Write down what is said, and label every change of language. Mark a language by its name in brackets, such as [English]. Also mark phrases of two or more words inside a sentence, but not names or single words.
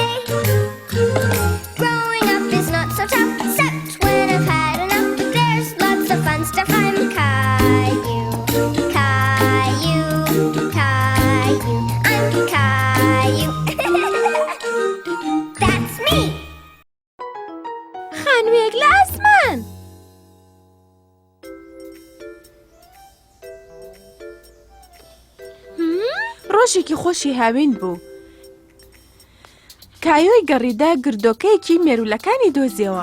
[English] Growing up is not so tough, except when I've had enough. There's lots of fun stuff. I'm Caillou. Caillou, Caillou, I'm Caillou. That's me. [Central Kurdish] خانوویەک لە ئاسمان. ڕۆژێکی خۆشی هاوین بوو. کایۆی گەڕیدا گردۆکەیەکی مێرولەکانی دۆزیەوە.